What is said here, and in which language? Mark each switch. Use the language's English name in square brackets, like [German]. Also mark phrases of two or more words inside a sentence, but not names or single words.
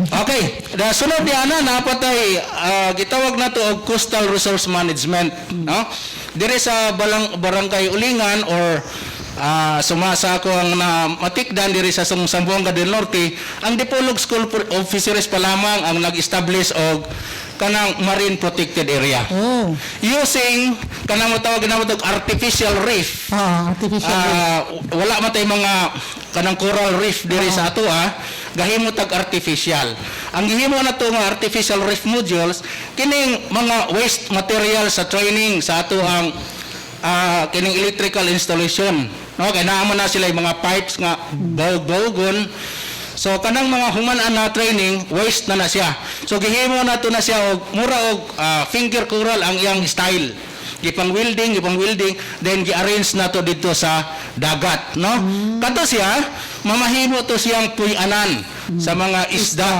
[Cebuano] okay, da sunod di ana napatay gitawag nato og [English] coastal resource management, [Cebuano] no? Dire sa barangay Ulingan or sumasa ako ang matikdan diri sa Zamboanga del Norte, ang Dipolog School of Fisheries pa lamang ang nag-establish og kanang [English] marine protected area. [Cebuano] Using kanang matawag na og [English] artificial reef. Artificial [Cebuano] Wala matay mga kanang coral reef diri sa ato gahimo tag artificial. Ang gihimo na to nga [English] artificial reef modules [Cebuano] kining mga [English] waste material [Cebuano] sa training sa ato ang kining [English] electrical installation, [Cebuano] no? Kaya naman na sila yung mga pipes nga bawgon. So kanang mga human na [English] training waste [Cebuano] na siya. So gihimo na to na siya og mura og [English] finger coral [Cebuano] ang iyang style. Gipang welding, then gi-arrange na to dito sa dagat, no? Kadto siya mamahimo to siyang puy-anan sa mga isda.